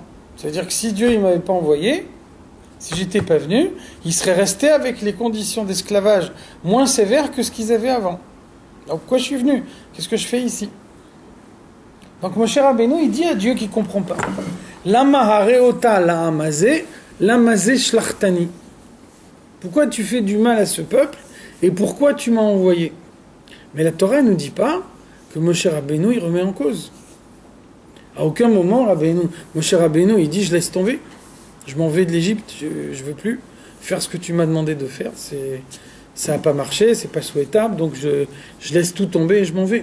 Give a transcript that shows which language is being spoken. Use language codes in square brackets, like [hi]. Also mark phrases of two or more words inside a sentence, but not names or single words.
[fr] C'est-à-dire que si Dieu ne m'avait pas envoyé, si j'étais pas venu, ils seraient restés avec les conditions d'esclavage moins sévères que ce qu'ils avaient avant. Donc, pourquoi je suis venu? Qu'est-ce que je fais ici? Donc, Moshe Rabbeinu, il dit à Dieu qui ne comprend pas. [he] למה הרעתה לעם הזה למה זה שלחתני. [fr] Pourquoi tu fais du mal à ce peuple et pourquoi tu m'as envoyé? Mais la Torah ne dit pas que Moshe Rabbeinu il remet en cause. À aucun moment Moshe Rabbeinu il dit je laisse tomber, je m'en vais de l'Égypte, je veux plus faire ce que tu m'as demandé de faire, ça n'a pas marché, c'est pas souhaitable, donc je laisse tout tomber et je m'en vais.